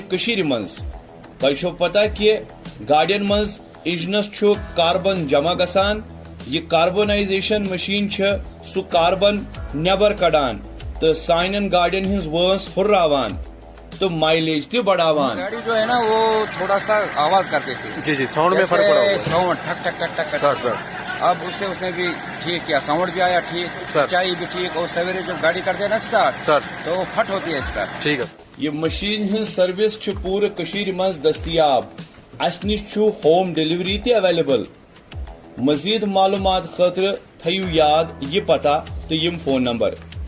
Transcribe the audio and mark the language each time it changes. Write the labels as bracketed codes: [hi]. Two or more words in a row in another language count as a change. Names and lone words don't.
[ks] کشیر مز تہ پتہ کہ گاڑین مز انجنس کاربن جمع گسان یہ کاربونائزیشن مشین سہ کاربن نبر کڑان تو سانن گاڑین ہز وانس ہراوان تو مائلیج تہ بڑھاوان. [ur] گاڑی جو ہے نا وہ تھوڑا سا آواز کرتے تھے. جی ساؤنڈ میں فرق پڑا. ساؤنڈ ٹھک ٹھک ٹھک ٹھک سر اب اس نے بھی ٹھیک کیا, ساؤنڈ بھی آیا ٹھیک, چائی بھی ٹھیک, اور سویرے جب گاڑی کرتے ہیں نا اسٹارٹ سر تو وہ پھٹ ہوتی ہے اسٹارٹ. ٹھیک ہے. [ks] یہ مشین ہند سروس پورے کشیر مز دستیاب. اس نش [en] home delivery [ks] تہ اویلیبل. مزید معلومات خاطر تھیو یاد یہ پتہ تو یم فون نمبر